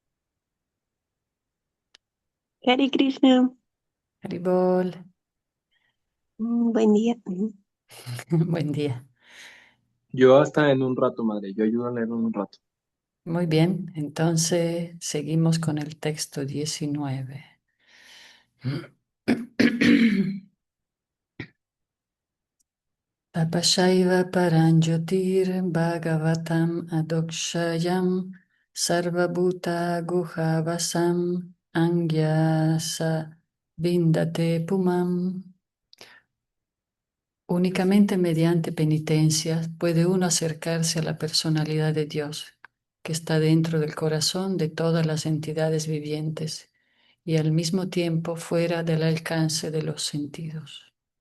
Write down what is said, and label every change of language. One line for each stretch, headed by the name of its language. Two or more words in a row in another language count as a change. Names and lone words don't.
Sanskrit: Hare Krishna, Haribol,
Spanish: buen día. buen día. Yo hasta en un rato, madre. Yo ayudo a leer en un rato. Muy bien, entonces seguimos con el texto 19.
Sanskrit: Tapashaiva paranjotir bhagavatam adokshayam sarvabhuta guhavasam angyasa vindate pumam.
Spanish: Únicamente mediante penitencias puede uno acercarse a la personalidad de Dios, que está dentro del corazón de todas las entidades vivientes y al mismo tiempo fuera del alcance de los sentidos.